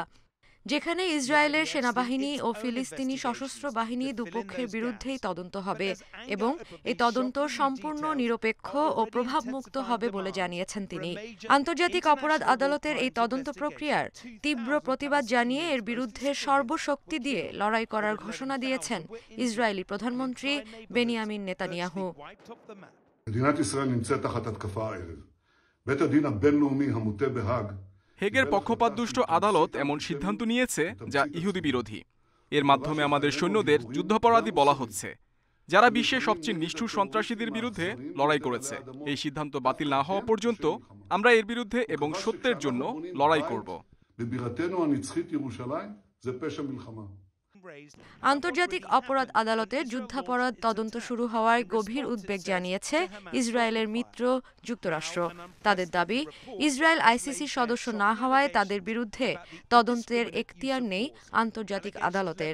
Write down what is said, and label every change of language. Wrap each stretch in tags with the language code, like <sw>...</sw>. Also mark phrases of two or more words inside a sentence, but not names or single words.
<bn>যেখানে ইসরায়েলের সেনাবাহিনী ও ফিলিস্তিনি সশস্ত্র বাহিনী দুপক্ষের বিরুদ্ধেই তদন্ত হবে এবং এই তদন্ত সম্পূর্ণ নিরপেক্ষ ও প্রভাবমুক্ত হবে বলে জানিয়েছেন তিনি। আন্তর্জাতিক অপরাধ আদালতের এই তদন্ত প্রক্রিয়ার তীব্র প্রতিবাদ জানিয়ে এর বিরুদ্ধে সর্বশক্তি দিয়ে লড়াই করার ঘোষণা দিয়েছেন ইসরায়েলি প্রধানমন্ত্রী বেনিয়ামিন নেতানিয়াহু।</bn> <he>מדינת ישראל נמצאת תחת התקפה הערב. בית הדין הבינלאומי המוטה בהאג</he> <bn>হেগের পক্ষপাতদুষ্ট আদালত এমন সিদ্ধান্ত নিয়েছে যা ইহুদি বিরোধী। এর মাধ্যমে আমাদের সৈন্যদের যুদ্ধাপরাধী বলা হচ্ছে, যারা বিশ্বের সবচেয়ে নিষ্ঠুর সন্ত্রাসীদের বিরুদ্ধে লড়াই করেছে। এই সিদ্ধান্ত বাতিল না হওয়া পর্যন্ত আমরা এর বিরুদ্ধে এবং সত্যের জন্য লড়াই করব।</bn> <he>בבירתנו הנצחית ירושלים זה פשע מלחמה.</he> <bn>আন্তর্জাতিক অপরাধ আদালতের যুদ্ধাপরাধ তদন্ত শুরু হওয়ায় গভীর উদ্বেগ জানিয়েছে ইসরায়েলের মিত্র যুক্তরাষ্ট্র। তাদের দাবি, ইসরায়েল আইসিসির সদস্য না হওয়ায় তাদের বিরুদ্ধে তদন্তের এখতিয়ার নেই আন্তর্জাতিক আদালতের।</bn>